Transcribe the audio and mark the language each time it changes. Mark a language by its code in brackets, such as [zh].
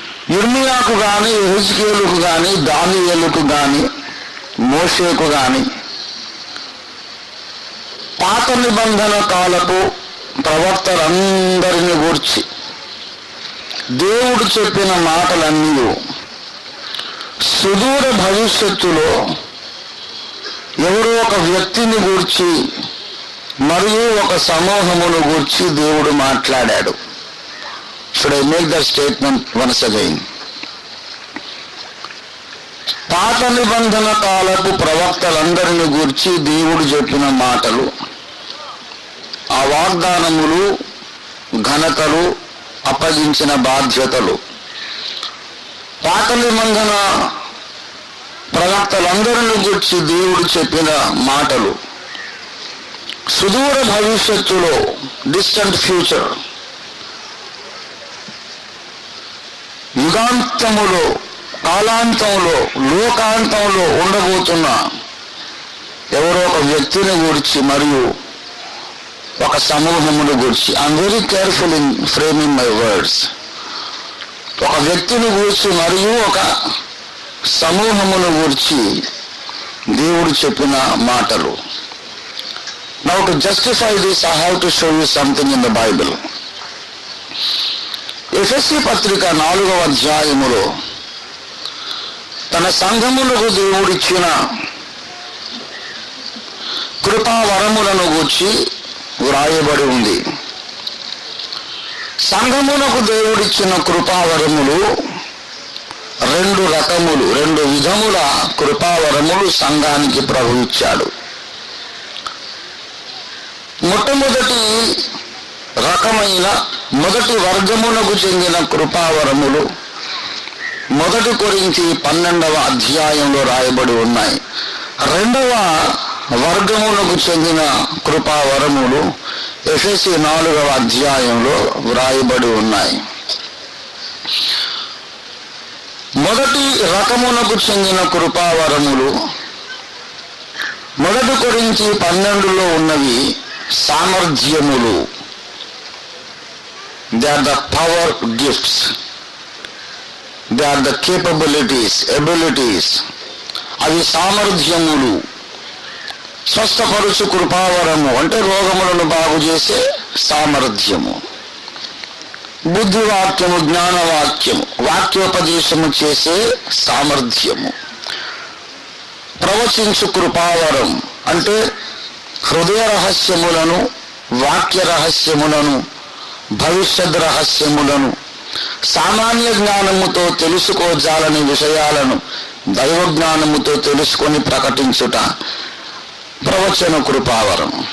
[te] యిర్మీయాకు కానీ, యెహెజ్కేలుకు కానీ, దానియేలుకు కానీ, మోషేకు కానీ పాత నిబంధన కాలపు ప్రవక్తలందరిని గూర్చి దేవుడు చెప్పిన మాటలన్నీ సుదూర భవిష్యత్తులో ఎవరో ఒక వ్యక్తిని గూర్చి మరియు ఒక సమూహమును గూర్చి దేవుడు మాట్లాడాడు. [en] Should I make that statement once again? [te] పాత నిబంధన కాలపు ప్రవక్తలందరిని గూర్చి దేవుడు చెప్పిన మాటలు, ఆ వాగ్దానములు, ఘనతలు, అప్పగించిన బాధ్యతలు, పాత నిబంధన ప్రవక్తలందరిని గూర్చి దేవుడు చెప్పిన మాటలు సుదూర భవిష్యత్తులో, [en] distant future, [te] యుగాంతములో, కాలాంతంలో, లోకాంతంలో ఉండబోతున్న ఎవరో ఒక వ్యక్తిని గురించి మరియు ఒక సమూహమును గురించి. [en] I'm very careful in framing my words. [te] ఒక వ్యక్తిని గురించి మరియు ఒక సమూహమును గురించి దేవుడు చెప్పిన మాటలు. [en] Now to justify this, I have to show you something in the Bible. [te] ఎఫెసీ పత్రిక 4వ అధ్యాయములో తన సంఘములకు దేవుడిచ్చిన కృపావరములను గూర్చి వ్రాయబడి ఉంది. సంఘములకు దేవుడిచ్చిన కృపావరములు 2 రకములు, 2 విధముల కృపావరములు సంఘానికి ప్రభు ఇచ్చాడు. మొట్టమొదటి రకమైన మొదటి వర్గమునకు చెందిన కృపావరములు 1 కొరింథీ 12వ అధ్యాయంలో రాయబడి ఉన్నాయి. 2వ వర్గమునకు చెందిన కృపావరములు ఎఫెసీ 4వ అధ్యాయంలో వ్రాయబడి ఉన్నాయి. మొదటి రకమునకు చెందిన కృపావరములు 1 కొరింథీ 12లో ఉన్నవి సామర్థ్యములు. [en] They are the power gifts. They are the capabilities, abilities. [te] అవి సామర్థ్యములు. స్వస్థపరుచు కృపావరము అంటే రోగములను బాగు చేసే సామర్థ్యము. బుద్ధివాక్యము, జ్ఞానవాక్యము, వాక్యోపదేశము చేసే సామర్థ్యము. ప్రవచించు కృపావరం అంటే హృదయ రహస్యములను, వాక్య రహస్యములను, భవిష్యత్ రహస్యములను, సామాన్య జ్ఞానముతో తెలుసుకోజాలని విషయాలను దైవ జ్ఞానముతో తెలుసుకొని ప్రకటించుట ప్రవచన కృపావరం.